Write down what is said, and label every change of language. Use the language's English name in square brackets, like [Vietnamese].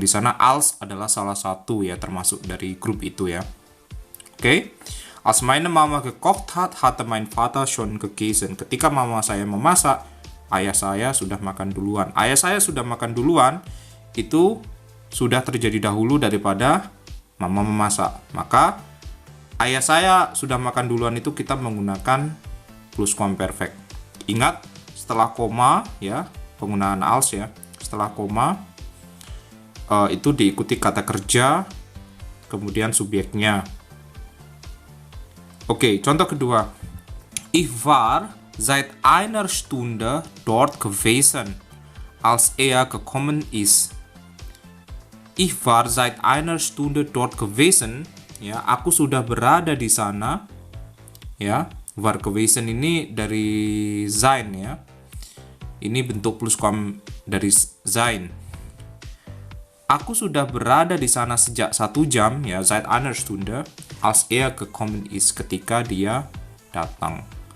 [Indonesian] Di sana als adalah salah satu ya, termasuk dari grup itu ya. Oke. [German] Als meine Mama gekocht hat, hatte mein Vater schon gegessen. [Indonesian] Ketika mama saya memasak, ayah saya sudah makan duluan. Ayah saya sudah makan duluan itu sudah terjadi dahulu daripada mama memasak. Maka ayah saya sudah makan duluan itu kita menggunakan pluskuamperfekt. Ingat, setelah koma ya, penggunaan als ya. Setelah koma itu diikuti kata kerja, kemudian subjeknya. Oke, contoh kedua. [German] Ich war seit einer Stunde dort gewesen, als er gekommen ist. Ich war seit einer Stunde dort gewesen. [Indonesian] Ya, aku sudah berada di sana. Ya, war gewesen ini dari sein ya. Ini bentuk pluskuam dari sein. Aku sudah berada di sana sejak 1 jam ya, [German] seit einer Stunde, als er gekommen ist, [Indonesian] ketika dia datang.